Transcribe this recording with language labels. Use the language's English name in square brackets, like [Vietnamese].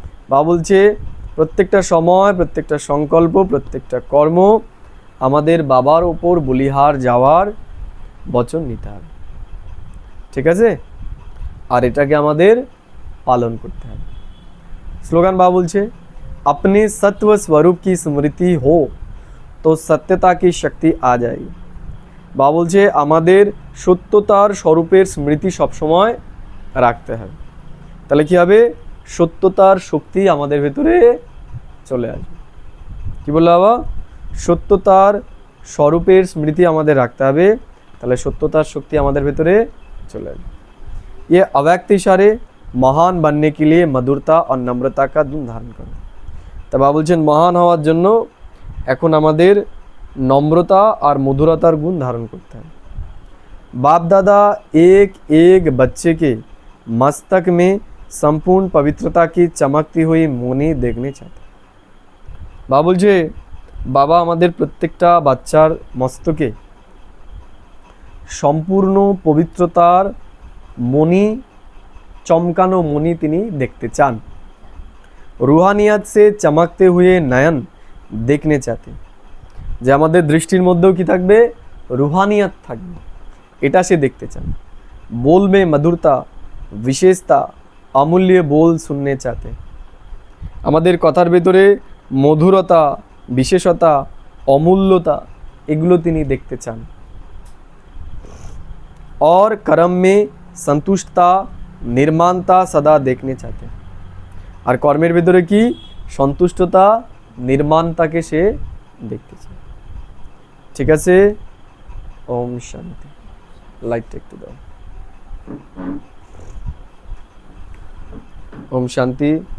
[Bangla] বাবা বলছে প্রত্যেকটা সময় প্রত্যেকটা সংকল্প প্রত্যেকটা কর্ম আমাদের বাবার উপর বলিহার যাওয়ার বচন নিতে হবে, ঠিক আছে? আর এটাকে আমাদের পালন করতে হবে। স্লোগান বাবা বলছে [Hindi] अपने सत्व स्वरूप की स्मृति हो तो सत्यता की शक्ति आ जाएगी। [Bangla] বাবা বলছে আমাদের সত্যতার স্বরূপের স্মৃতি সবসময় রাখতে হবে, তাহলে কি হবে? সত্যতার শক্তি আমাদের ভেতরে চলে আসবে। কি বললো বাবা? সত্যতার স্বরূপের স্মৃতি আমাদের রাখতে হবে, তাহলে সত্যতার শক্তি আমাদের ভেতরে চলে আসবে। [Hindi] ये अव्यक्त इशारे महान बनने के लिए मधुरता और नम्रता का गुण धारण करो। [Bangla] তা বাবা বলছেন মহান হওয়ার জন্য এখন আমাদের নম্রতা আর মধুরতার গুণ ধারণ করতে হবে। [Hindi] बाप दादा एक एक बच्चे के मस्तक में संपूर्ण पवित्रता की चमकती हुई मुनि देखने चाहते। [Bangla] বাবা বলছে বাবা আমাদের প্রত্যেকটা বাচ্চার মস্তকে সম্পূর্ণ পবিত্রতার মণি, চমকানো মণি তিনি দেখতে চান। [Hindi] रूहानियत से चमकते हुए नयन देखने चाहते। [Bangla] যে আমাদের দৃষ্টির মধ্যেও কি থাকবে? রুহানিয়ত থাকবে, এটা সে দেখতে চান। [Hindi] बोल में मधुरता विशेषता अमूल्य बोल सुनने चाहते। [Bangla] আমাদের কথার ভেতরে মধুরতা বিশেষতা অমূল্যতা এগুলো তিনি দেখতে চান। [Hindi] और कर्म में संतुष्टता निर्माणता सदा देखने चाहते। [Bangla] আর কর্মের ভিতরে কি? সন্তুষ্টতা নির্মাণতাকে সে দেখতে চায়, ঠিক আছে? ওম শান্তি। লাইটটা একটু দাও। ওম শান্তি।